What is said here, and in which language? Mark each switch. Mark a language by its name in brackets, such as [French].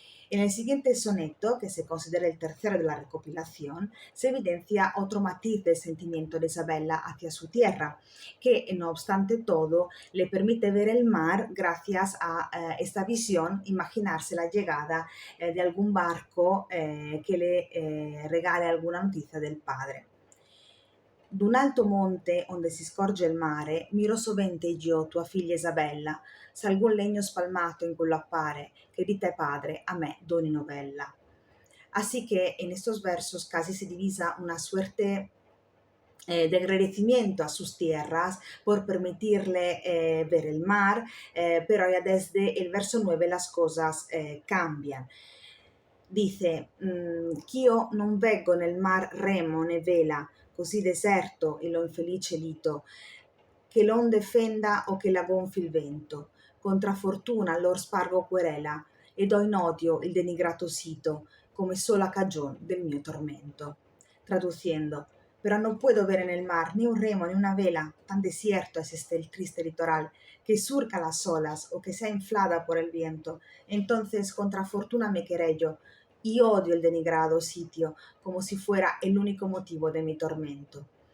[Spanish] En el siguiente soneto, que se considera el tercero de la recopilación, se evidencia otro matiz del sentimiento de Isabella hacia su tierra, que no obstante todo le permite ver el mar gracias a esta visión, imaginarse la llegada de algún barco que le regale alguna noticia del padre. [Italian] D'un alto monte onde si scorge il mare, miro sovente io, tua figlia Isabella, s'algun legno spalmato in quello appare, che di te padre a me doni novella. [Spanish] Así que en estos versos casi se divisa una suerte de agradecimiento a sus tierras por permitirle ver el mar, pero ya desde el verso 9 las cosas cambian. [Italian] Dice, ch'io non veggo nel mar remo né vela, così deserto e lo infelice lito, che l'onde fenda o che la gonfi il vento. Contra fortuna allor spargo querela, e do in odio il denigrato sito, come sola cagion del mio tormento. [Spanish] Traduciendo, pero no puedo ver en el mar ni un remo ni una vela, tan desierto es este el triste litoral, que surca las olas o que sea inflada por el viento. Entonces contra fortuna me querello y odio el denigrado sitio, como si fuera el único motivo de mi tormento.